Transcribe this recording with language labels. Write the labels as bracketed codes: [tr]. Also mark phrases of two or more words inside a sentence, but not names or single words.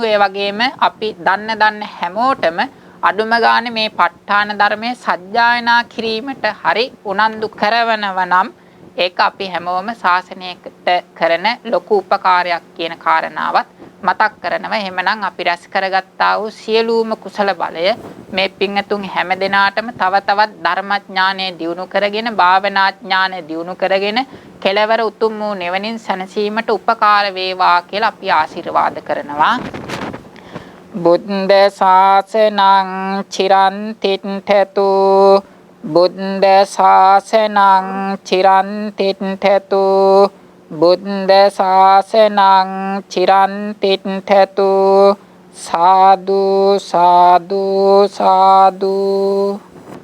[si] ඒ වගේම අපි දන්න හැමෝටම අඩුම ගානේ මේ ප ဋ ාණ ධර්මයේ සජ්ජායනා කිරීමට හරි උනන්දු කරවනව නම් ඒක අපි හැමෝම ශාසනයකට කරන ලොකු උපකාරයක් කියන කාරණාවත් මතක් කරනවා. එහෙමනම් අපි රැස් කරගත්තා වූ සියලුම කුසල බලය මේ පින්තුන් හැම දිනාටම තව තවත් ධර්මඥානය දියුණු කරගෙන භාවනාඥානය දියුණු කරගෙන කෙලවර උතුම් වූ නිවනින් සැනසීමට උපකාර වේවා කියලා අපි ආශිර්වාද කරනවා. [pi] බුද්ධ ශාසනං චිරන් තිට්ඨතු බුද්ධ ශාසනං චිරන් තිට්ඨතු බුද්ධ ශාසනං චිරන් තිට්ඨතු සාදු සාදු සාදු